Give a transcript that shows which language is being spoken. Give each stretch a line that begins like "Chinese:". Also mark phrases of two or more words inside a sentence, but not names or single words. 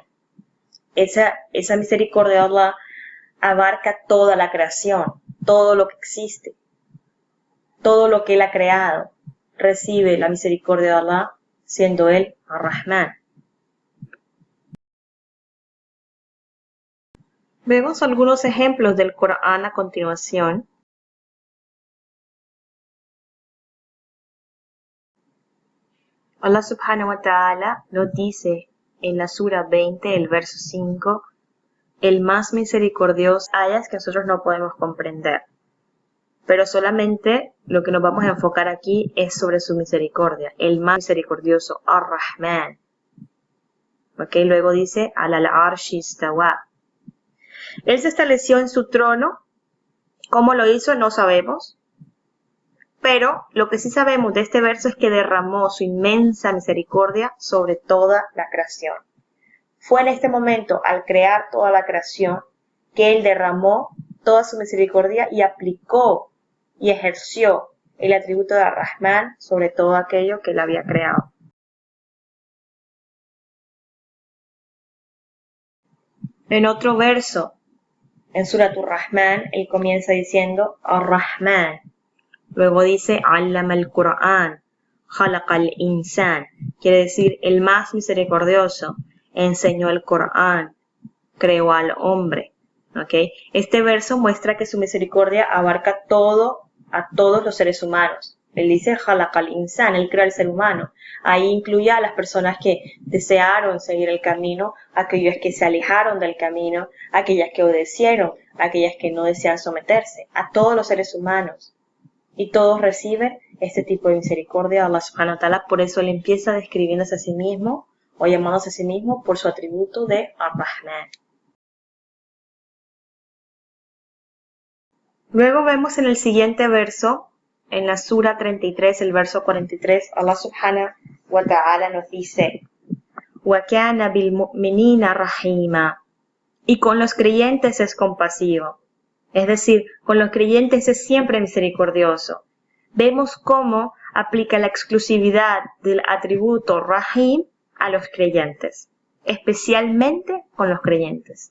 Spanish: Esa misericordia de Allah abarca toda la creación, todo lo que existe. Todo lo que Él ha creado recibe la misericordia de Allah, siendo Él Ar-Rahman. Vemos algunos ejemplos del Corán a continuación. Allah
Arabic: سبحانه وتعالى
Spanish: nos dice en la sura 20, el verso 5, el más misericordioso, ayas que nosotros no podemos comprender. Pero solamente lo que nos vamos a enfocar aquí es sobre su misericordia, el más misericordioso, Ar-Rahman. ¿Ok? Luego dice,
Arabic: على العرش استوى.
Spanish: Él se estableció en su trono. ¿Cómo lo hizo? No sabemos. Pero lo que sí sabemos de este verso es que derramó su inmensa misericordia sobre toda la creación. Fue en este momento, al crear toda la creación, que Él derramó toda su misericordia y aplicó y ejerció el atributo de Ar-Rahman sobre todo aquello que Él había creado. En otro verso, en Surat Ar-Rahman, Él comienza diciendo Ar-Rahman. Luego dice
Arabic: علم القرآن خلق الإنسان.
Spanish: Quiere decir, el más misericordioso enseñó el Corán, creó al hombre. ¿Okay? Este verso muestra que su misericordia abarca a todos los seres humanos. Él dice
Arabic: خلق الإنسان,
Spanish: Él creó al ser humano. Ahí incluye a las personas que desearon seguir el camino, aquellas que se alejaron del camino, aquellas que obedecieron, aquellas que no desean someterse, a todos los seres humanos. Y todos reciben este tipo de misericordia de Allah
Arabic: سبحانه وتعالى.
Spanish: Por eso Él empieza describiéndose a sí mismo o llamándose a sí mismo por su atributo de Ar-Rahman. Luego vemos en el siguiente verso, en la sura 33, el verso 43, Allah
Arabic: سبحانه وتعالى
Spanish: nos dice
Arabic: وَكَانَ بِالْمُؤْمِنِينَ رَحِيمًا.
Spanish: Y con los creyentes es compasivo. Es decir, con los creyentes es siempre misericordioso. Vemos cómo aplica la exclusividad del atributo Rahim a los creyentes, especialmente con los creyentes.